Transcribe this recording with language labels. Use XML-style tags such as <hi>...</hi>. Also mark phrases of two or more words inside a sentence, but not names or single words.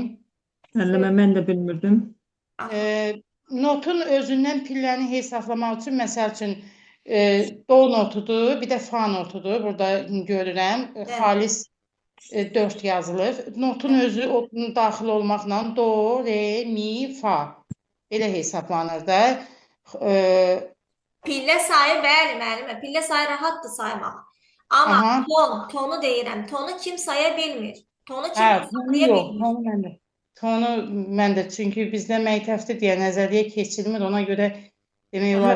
<az>Müəllimə, mən də bilmirdim. Notun özündən pilləni hesablamaq üçün, məsəl üçün, do notudur, bir də fa notudur. Burada görürəm. Xalis 4 yazılır. Notun özü daxil olmaqla do, re, mi, fa. Elə hesablanır da. pillə sayı, bəli, müəllimə, pillə sayı rahatdır saymaq. Amma tonu deyirəm. Tonu kim saya bilmir. Tonu kim hesablaya bilmir. Tonu məndə, çünki bizdə məktəbdə deyə nəzəriyyə keçilmir, ona görə demək olar ki.</az>